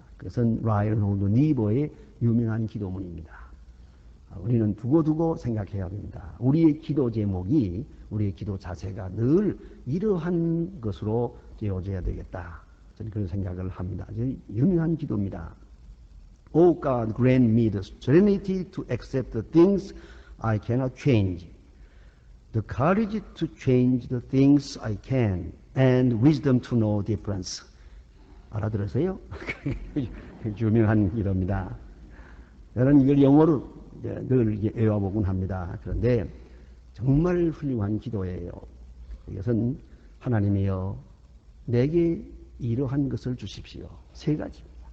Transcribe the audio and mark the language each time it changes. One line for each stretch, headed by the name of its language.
Korean: 그것은 라이언 홀드 니버의 유명한 기도문입니다. 우리는 두고두고 생각해야 됩니다. 우리의 기도 제목이, 우리의 기도 자세가 늘 이러한 것으로 되어져야 되겠다. 저는 그런 생각을 합니다. 유명한 기도입니다.
English: O God, grant me the serenity to accept the things I cannot change, the courage to change the things I can, and wisdom to know difference.
Korean: 알아들으세요? 유명한 기도입니다. 저는 이걸 영어로 늘 외워보곤 합니다. 그런데 정말 훌륭한 기도예요. 이것은 하나님이여 내게 이러한 것을 주십시오. 세 가지입니다.